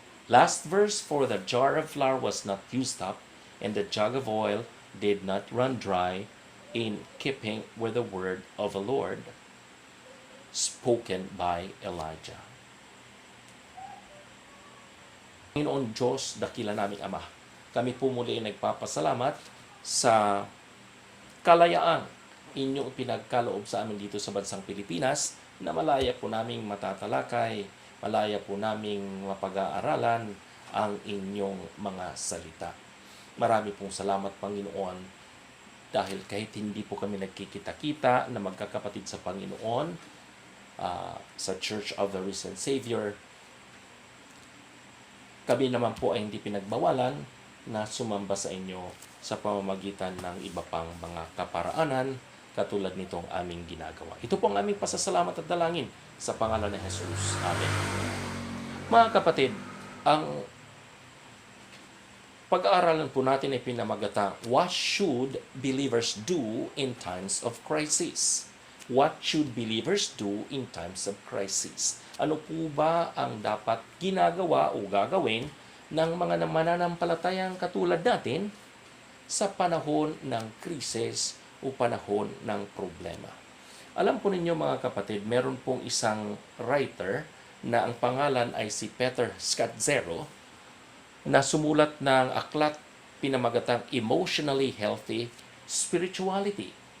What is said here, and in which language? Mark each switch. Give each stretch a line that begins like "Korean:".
English: Last verse, "For the jar of flour was not used up, and the jug of oil did not run dry, in keeping with the word of the Lord spoken by Elijah."
Filipino: Panginoon Diyos, dakila naming Ama, kami po muli ay nagpapasalamat sa kalayaan inyong pinagkaloob sa amin dito sa bansang Pilipinas, na malaya po naming matatalakay, malaya po naming mapag-aaralan ang inyong mga salita. Marami pong salamat, Panginoon, dahil kahit hindi po kami nagkikita-kita na magkakapatid sa Panginoon, sa Church of the Risen Savior, kami naman po ay hindi pinagbawalan na sumamba sa inyo sa pamamagitan ng iba pang mga kaparaanan katulad nitong aming ginagawa. Ito po ang aming pasasalamat at dalangin sa pangalan ni Jesus. Amen. Mga kapatid, ang pag-aaralan po natin ay pinamagatang,
English: "What should believers do in times of crisis?" What should believers do in times of crisis?
Filipino: Ano po ba ang dapat ginagawa o gagawin ng mga mananampalatayang katulad natin sa panahon ng krisis o panahon ng problema? Alam po ninyo, mga kapatid, meron pong isang writer na ang pangalan ay si Peter Scazzero, na sumulat ng aklat pinamagatang "Emotionally Healthy Spirituality."